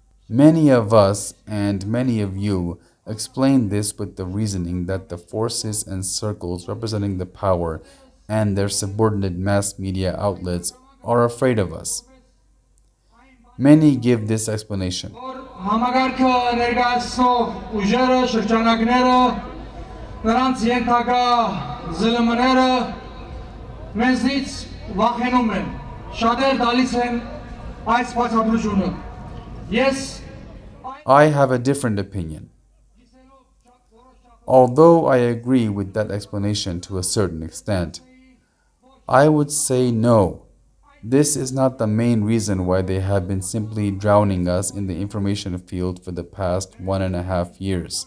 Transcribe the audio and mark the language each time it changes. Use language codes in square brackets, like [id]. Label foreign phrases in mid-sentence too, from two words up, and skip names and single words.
[en] Many of us and many of you explain this with the reasoning that the forces and circles representing the power and their subordinate mass media outlets are afraid of us. Many give this explanation. [hy] Համագարքը ներկայացնող ուժերը, շրջանակները, նրանց ենթակա զլմ-ները մեզնից վախենում են, շատեր տալիս են այս բացատրությունը։ [en] I have a different opinion. Although I agree with that explanation to a certain extent, I would say no. This is not the main reason why they have been simply drowning us in the information field for the past 1.5 years.